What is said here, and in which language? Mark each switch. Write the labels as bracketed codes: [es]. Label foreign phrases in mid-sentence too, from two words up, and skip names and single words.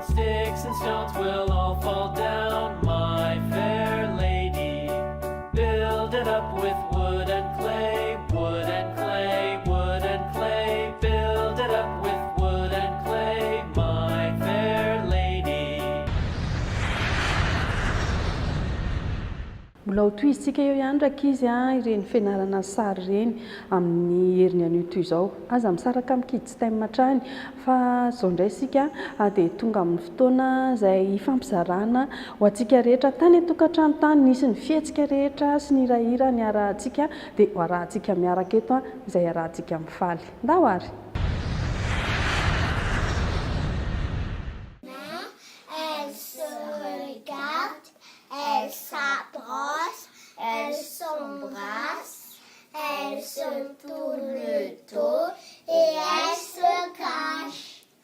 [en] Sticks and stones will all fall down, my fair lady. Build it up with wood and clay, wood and clay, wood and clay. Build it up with wood and clay, my fair lady. [mg] Mbola ho toizitsika eo ihany rakizy ireny fianarana sary ireny amin'ny heriny an'io toy izao. Aza misaraka amin'ny [en] kids time [mg] hatrany fa zao indray isika dia tonga amin'ny fotoana izay fampizarana ho antsika rehetra tany an-tokantrano tany, nisy ny fihetsika rehetra sy ny hira ny arahantsika dia ho arahantsika miaraka eto izay arahantsika mifaly. Ndao ary. [fr] Elle se regarde, elle s'approche, elle s'embrasse, elle se tourne le dos et elle se cache.